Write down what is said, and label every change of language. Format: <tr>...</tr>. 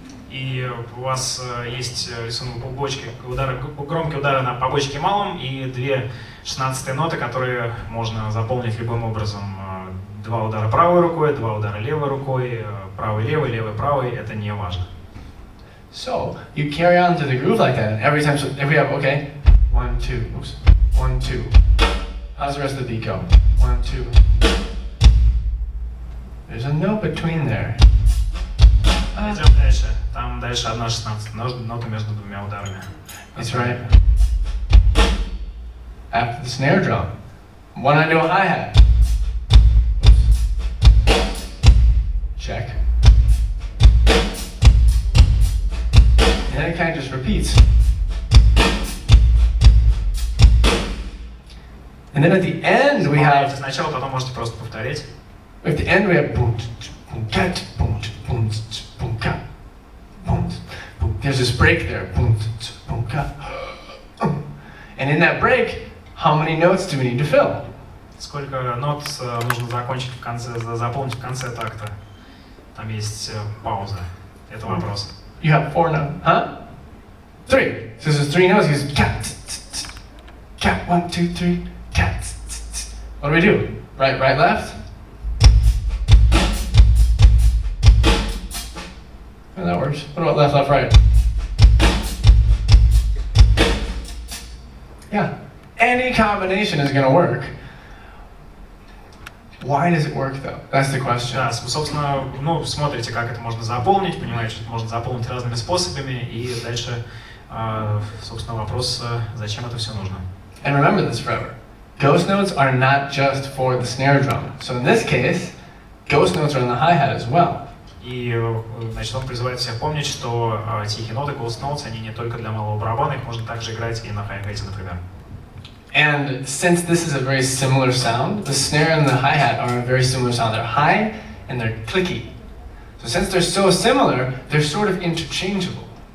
<ru>И у вас есть рисунок бочки, громкие удары на побочке малом и две 16-е ноты, которые можно заполнить любым образом. Два удара правой рукой, два удара левой рукой, правый-левый, левый-правый, это не важно.</ru> <en>So, you carry on to the groove like that, and every time, so if we have, okay, 1, 2, oops, 1, 2. How's the rest of the beat go? 1, 2. There's a note between there.</en> <ru>Идем дальше. Там дальше одна 16 нота между двумя ударами.</ru> <en>That's right. after the snare drum. When I do a hi-hat. Check. And it kind of just repeats. And then at the end we have.</en> <ru>Сначала, потом можете просто повторить.</ru> <en>At the end we have boom, boom, cat, boom, boom, boom, cat, boom, boom. There's this break there. Boom, boom, cat. And in that break, how many notes do we need to fill?</en> <ru>Сколько нот нужно закончить в конце, заполнить в конце такта? Там есть пауза. Это вопрос.</ru> <en>You have 4 notes, huh? 3. So there's 3 notes. He's cat, cat, 1, 2, 3, cat. What do we do? Right, right, left. Oh, that works. What about left, left, right? Yeah. Any combination is going to work. Why does it work though? That's the question.</en> <ru>Да, собственно, ну, смотрите, как это можно заполнить, понимаете, что это можно заполнить разными способами, и дальше, собственно, вопрос, зачем это все нужно.</ru> <en>And remember this forever. Ghost notes are not just for the snare drum. So in this case, ghost notes are in the hi-hat as well.</en> <ru>И, значит, он призывает всех помнить, что тихие ноты, ghost notes, они не только для малого барабана, их можно также играть и на hi-hat, например.</ru> <en>And since this is a very similar sound, the snare and the hi-hat are a very similar sound. They're high and they're clicky. So since they're so similar, they're sort of interchangeable.</en>